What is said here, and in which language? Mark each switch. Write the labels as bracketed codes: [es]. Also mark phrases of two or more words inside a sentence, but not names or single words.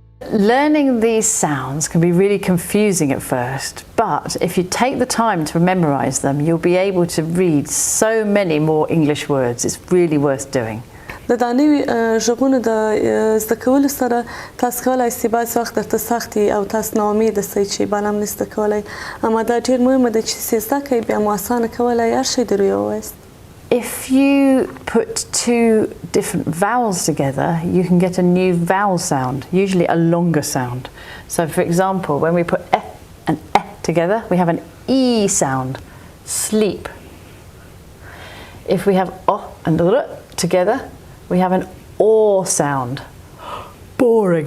[en] learning these sounds can be really confusing at first, but if you take the time to memorize them, you'll be able to read so many more English words. It's really worth doing. [ps] د دا نوي غږونو د زده کولو سره تاسو کولی شئ بعضې وخت درته سخت وي او تاسو ناامیده شئ چې بل هم نه زده کولی اما دا ډېر مهمه ده چې زده کوئ بیا مو اسانه کولی هر شی در ووایاست. [en] If you put two different vowels together, you can get a new vowel sound, usually a longer sound. So for example, when we put e and e together, we have an e sound, sleep. If we have o and r together, we have an or sound, boring.